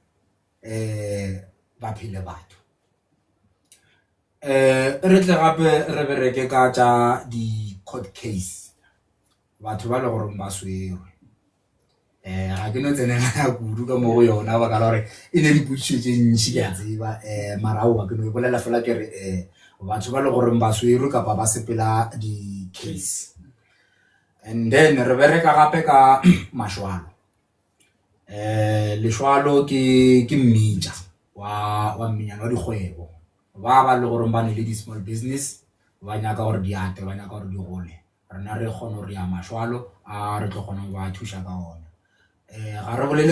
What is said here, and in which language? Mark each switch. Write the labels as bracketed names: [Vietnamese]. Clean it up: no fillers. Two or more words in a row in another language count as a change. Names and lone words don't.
[Northern Sotho] ba phile batho re tle gape re bereke ka tša di [English] court case [Northern Sotho] batho ba le gore ba swerwe ga ke no tsenela ya kudu ka mo go yona ba ka la gore e ne diputsho tse ntši ke a tseba marao ga ke no e bolela fela ke re batho ba le gore ba swerwe kapa ba sepela di case [English] and then [Northern Sotho] re bereka gape ka mashwalo leshwalo ke mmitša wa mminyana wa dikgwebo ba le gore ba ne le di [English] small business [Northern Sotho] ba nyaka gore di ate ba nyaka gore di gole rena re kgona gore ya mashwalo a re tlo kgona go ba thuša ka ona ga re bolele